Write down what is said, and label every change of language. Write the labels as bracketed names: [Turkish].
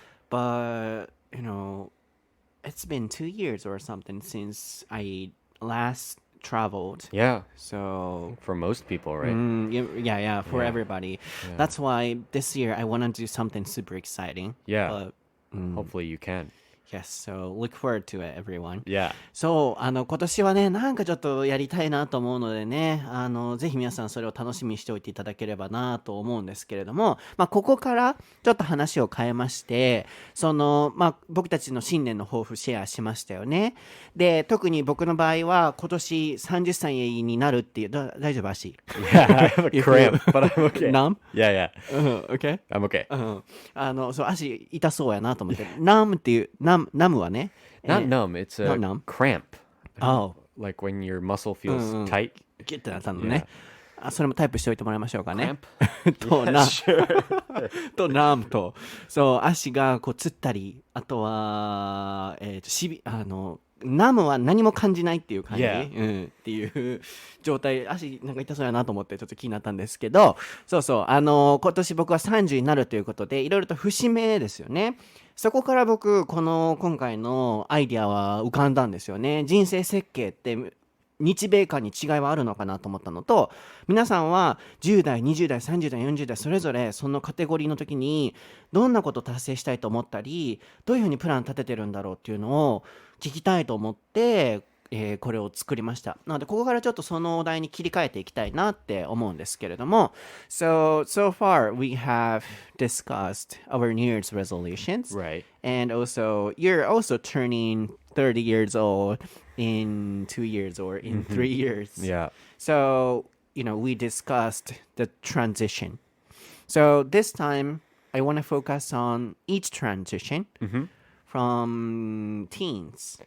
[English] But, it's been 2 years or something since I last traveled. Yeah. So, For most people, right? yeah, for Yeah. everybody. Yeah. That's why this year I want to do something super exciting. Yeah. But, Hopefully you can. yes, so look forward to it, everyone. Yeah. [Japanese] そう、今年はね、なんかちょっとやりたいなと思うのでね、ぜひ皆さんそれを楽しみにしておいていただければなと思うんですけれども、ここからちょっと話を変えまして、僕たちの新年の抱負シェアしましたよね。で、特に僕の場合は今年30歳になるっていう、大丈夫足 [English] Yeah, I have a cramp, but I'm okay. Numb? Yeah, yeah. Okay? I'm okay. [Japanese] そう、足痛そうやなと思って、numb っていう、numb はね、 [English] Not numb, it's a not numb. cramp. Oh. Like when your muscle feels tight. [Japanese] ギュッてなったのね。それもタイプしておいてもらいましょうかね。 [English] Cramp? [Japanese] と、 [English] Sure. [Japanese] と、ナムと、そう、足がこうつったり、あとは、ナムは何も感じないっていう感じ、 [English] Yeah. [Japanese] っていう状態、足なんか痛そうやなと思ってちょっと気になったんですけど、そうそう、今年僕は30になるということで、いろいろと節目ですよね。そこから僕、今回のアイディアは浮かんだんですよね。人生設計って日米間に違いはあるのかなと思ったのと、皆さんは10代、20代、30代、40代それぞれそのカテゴリーの時にどんなことを達成したいと思ったり、どういうふうにプラン立ててるんだろうっていうのを聞きたいと思って、これを作りました。なのでここからちょっとそのお題に切り替えていきたいなって思うんですけれども、 [English] So far we have discussed our New Year's resolutions. Right. And also, you're also turning 30 years old in 2 years or in 3 years. Yeah. So, we discussed the transition. So this time, I want to focus on each transition from teens